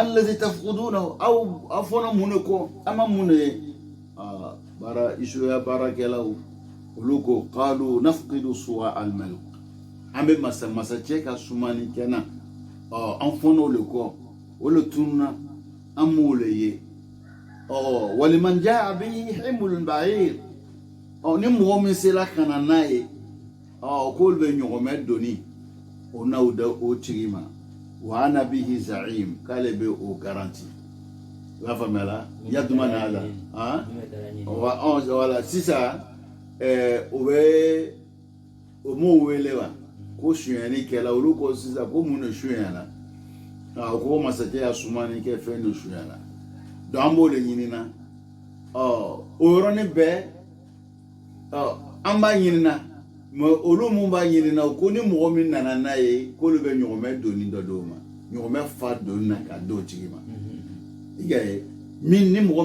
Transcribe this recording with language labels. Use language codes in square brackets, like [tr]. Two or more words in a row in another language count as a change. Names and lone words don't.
[ar] الذي تفقدون [bm] aw fɔnɔ mun de kɔ an ma mun de ye bara isuya baarakɛlaw olu ko qalu [ar] نفقد صواع الملك [bm] an bɛ masacɛ ka sumani kɛnɛ an fɔnɔ le kɔ o le tununa an m'o le ye [ar] ولمن جاء به حمل بعير [bm] ni mɔgɔ min sera ka na n'a ye k'olu bɛ ɲɔgɔmɛ doni o n'aw da o tigi ma [ar] وأنا به زعيم [bm] k'ale bɛ o garanti i b'a faamuyala yaduma n'a la wala sisan o bɛ o m'o wele wa ko sonyani kɛla olu ko sisan ko mun de sonyana ko masakɛ y'a sumani kɛ fɛn de sonyana donc an b'o de ɲini na o yɔrɔnin bɛɛ an b'a ɲini na mais olu mun b'a ɲini na ko ni mɔgɔ min nana n'a ye k'olu bɛ ɲɔgɔmɛ doni dɔ d'o ma ɲɔgɔmɛ fa doni na ka d'o tigi ma i y'a ye min ni mɔgɔ min